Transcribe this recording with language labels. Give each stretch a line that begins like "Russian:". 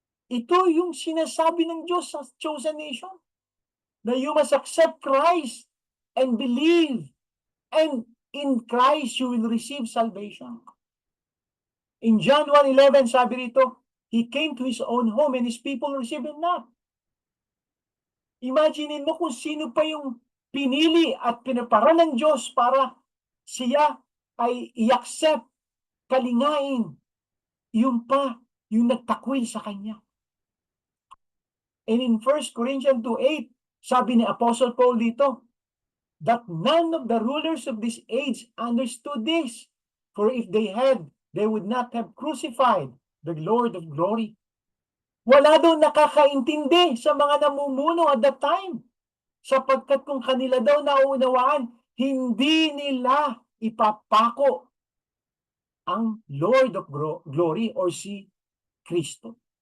Filipino: Ito yung sinasabi ng Diyos
English: sa chosen nation, na you must accept Christ and believe, and in Christ you will receive salvation. In John 1:11,
Filipino: sabi rito,
English: He came to His own home and His people received Him not.
Filipino: Imaginin mo kung sino pa yung pinili at pinapara ng Diyos para siya ay i-accept, kalingain, yung pa, yung nagtakwil sa Kanya.
English: And in 1 Corinthians 2:8,
Filipino: sabi ni Apostle Paul dito,
English: that none of the rulers of this age understood this. For if they had, they would not have crucified the Lord of glory.
Filipino: Wala daw nakakaintindi sa mga namumuno
English: at that time.
Filipino: Sapagkat kung kanila daw nauunawaan, hindi nila ipapako ang Lord of glory or si Kristo.